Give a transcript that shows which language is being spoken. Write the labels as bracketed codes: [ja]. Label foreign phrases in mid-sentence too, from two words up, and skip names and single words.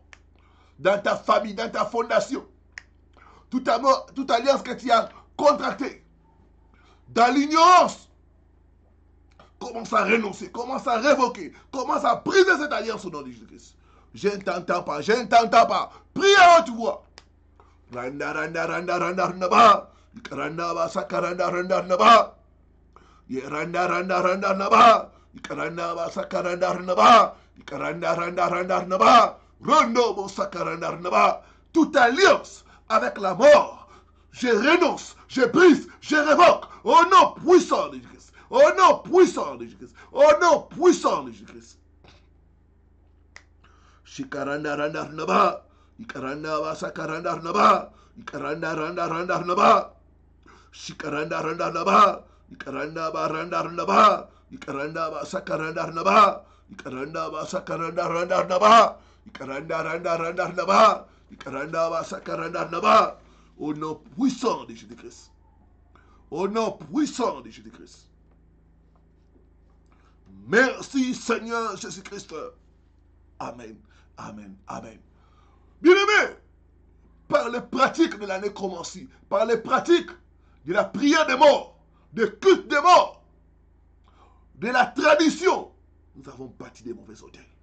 [fr] Dans ta famille, dans ta fondation. Toute alliance que tu as contractée. Dans l'ignorance. Commence à renoncer, commence à révoquer, commence à briser cette alliance au nom de Jésus-Christ. Je ne t'entends pas, je ne t'entends pas. Prie à haute voix. Randa, randa, randa, randa, randa, ba. Randa, ba, sakaranda, randa, randa, ba. Randa, randa, randa, randa, ba. Randa, ba, sakaranda, randa, ba. Randa, randa, randa, randa, ba. Rondo, bo, sakaranda, randa, ba. Toute alliance avec la mort, je renonce, je brise, je révoque au nom puissant de Jésus-Christ. Au nom puissant de Jésus-Christ. Au nom puissant de Jésus-Christ. Shikaranda randa rnaba. Ikaranda ba sakaranda rnaba. Ikaranda randa randa rnaba. Shikaranda randa rnaba. Ikaranda ba randa rnaba. Ikaranda ba sakaranda rnaba. Ikaranda ba sakaranda randa rnaba. Ikaranda randa randa rnaba. Ikaranda ba sakaranda rnaba. Au nom puissant de Jésus-Christ. Au nom puissant de Jésus-Christ. Merci Seigneur Jésus-Christ. Amen, amen, amen. Bien-aimés, par les pratiques de la nécromancie, par les pratiques de la prière des morts, des cultes des morts, de la tradition, nous avons bâti des mauvais hôtels.